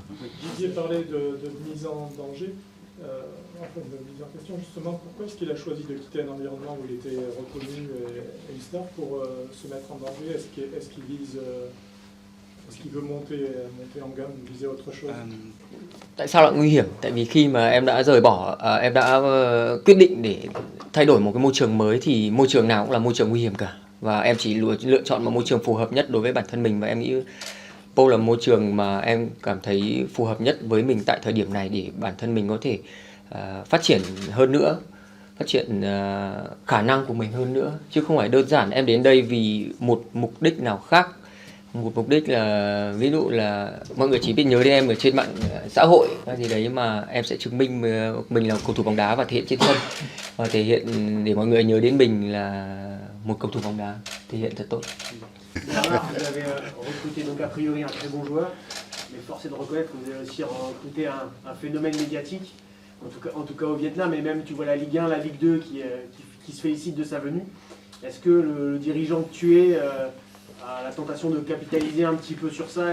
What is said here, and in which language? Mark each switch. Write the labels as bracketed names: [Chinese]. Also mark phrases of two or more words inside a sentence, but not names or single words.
[French] Didier parlait de mise en danger, enfin de mise en question justement. Pourquoi est-ce qu'il a choisi de quitter un environnement où il était reconnu et une star pour se mettre en danger? Est-ce qu'il vise, est-ce qu'il veut monter en gamme, viser autre chose? [Vietnamese] Tại sao lại nguy hiểm? Tại vì khi mà em đã rời bỏ, em đã quyết định để thay đổi một cái môi trường mới thì môi trường nào cũng là môi trường nguy hiểm cả. Và em chỉ lựa chọn một môi trường phù hợp nhất đối với bản thân mình, và em nghĩ Pô là môi trường mà em cảm thấy phù hợp nhất với mình tại thời điểm này để bản thân mình có thể phát triển hơn nữa, phát triển khả năng của mình hơn nữa, chứ không phải đơn giản em đến đây vì một mục đích nào khác. Một mục đích là ví dụ là mọi người chỉ biết nhớ đến em ở trên mạng xã hội hay gì đấy, mà em sẽ chứng minh mình là cầu thủ bóng đá và thể hiện trên sân, và thể hiện để mọi người nhớ đến mình là một cầu thủ bóng đá thể hiện thật tốt. [French] Vous avez recruté donc a priori un très bon joueur, mais force est de reconnaître que vous avez aussi recruté un phénomène médiatique, en tout cas au Vietnam, et même tu vois la Ligue 1, la Ligue 2 qui se félicite de sa venue. Est-ce que le dirigeant que tu es a la tentation de capitaliser un petit peu sur ça?